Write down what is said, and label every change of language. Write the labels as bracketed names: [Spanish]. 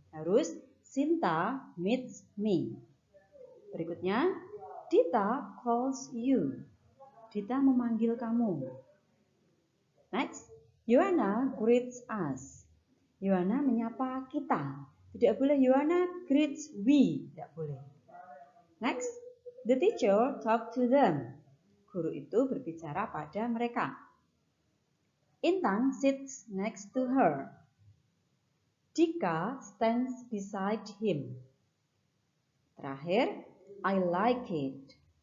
[Indonesian] Harus [English] Sinta meets me. [Indonesian] Berikutnya, [English] Dita calls you. [Indonesian] Dita memanggil kamu. [English] Next, Yohana greets us. [Indonesian] Yohana menyapa kita. Tidak boleh [English] Yohana greets we. [Indonesian] Tidak boleh. [English] Next, the teacher talk to them. [Indonesian] Guru itu berbicara pada mereka. [English] Intan sits next to her. Dika stands beside him. [Indonesian] Terakhir, [English] I like it.